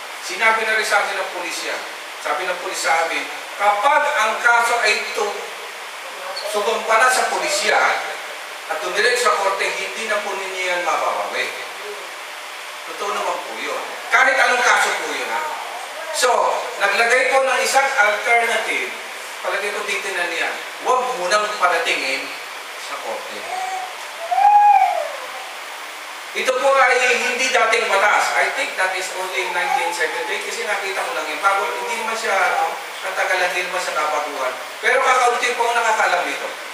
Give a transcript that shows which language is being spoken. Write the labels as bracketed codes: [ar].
[tl] Sinabi na rin sa amin ng pulisya, sabi ng pulis sa amin, kapag ang kaso ay sumampa na sa pulisya at tumirik sa korte, hindi na po ninyo yan mababawi. Totoo naman po yun. Kahit anong kaso po yun, ha? So, naglagay po ng isang alternative, palagay ko dito na niya, huwag munang paratingin sa korte. Ito po ay hindi dating batas. [en] I think that is only 1978 [tl] kasi nakita ko lang yun. Bago, hindi naman siya natagalan, hindi naman siya kabaguhan. Pero kakaunti po ang nakakalam nito.